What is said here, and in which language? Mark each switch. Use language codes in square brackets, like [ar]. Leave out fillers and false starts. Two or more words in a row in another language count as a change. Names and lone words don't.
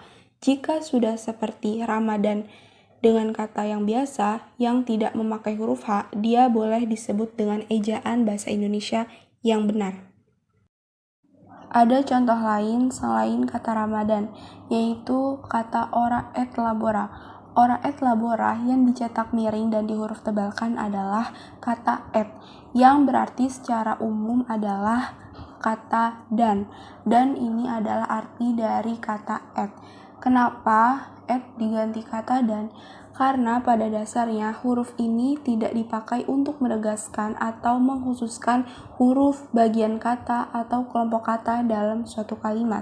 [id] Jika sudah seperti Ramadan dengan kata yang biasa, yang tidak memakai huruf H, dia boleh disebut dengan ejaan bahasa Indonesia yang benar. Ada contoh lain selain kata Ramadan, yaitu kata [la] ora et labora. Ora et labora [id] yang dicetak miring dan dihuruf tebalkan adalah kata et, yang berarti secara umum adalah kata dan ini adalah arti dari kata et. Kenapa et diganti kata dan? Karena pada dasarnya huruf ini tidak dipakai untuk menegaskan atau mengkhususkan huruf, bagian kata, atau kelompok kata dalam suatu kalimat.